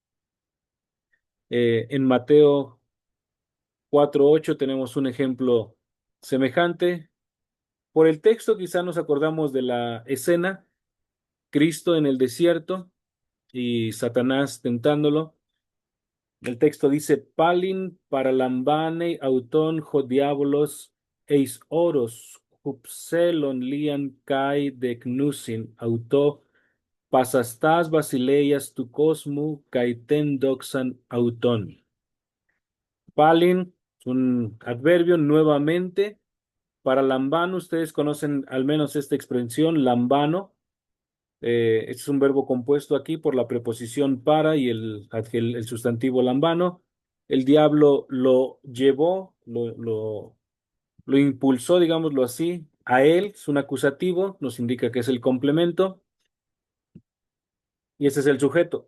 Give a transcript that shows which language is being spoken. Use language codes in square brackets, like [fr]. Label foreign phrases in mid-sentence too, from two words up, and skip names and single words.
[es] En Mateo 4:8 tenemos un ejemplo semejante. Por el texto quizá nos acordamos de la escena, Cristo en el desierto y Satanás tentándolo. El texto dice, [el] Πάλιν παραλαμβάνει αὐτὸν ὁ διάβολος εἰς ὄρος ὑψηλὸν λίαν καὶ δείκνυσιν αὐτῷ πάσας τὰς βασιλείας τοῦ κόσμου καὶ τὴν δόξαν αὐτῶν. [es] Palin es un adverbio nuevamente. [el] παρα λαμβάνω, [es] ustedes conocen al menos esta expresión, lambano. Este es un verbo compuesto aquí por la preposición para y el sustantivo lambano. El diablo lo llevó, lo impulsó, digámoslo así, a él, es un acusativo, nos indica que es el complemento, y ese es el sujeto.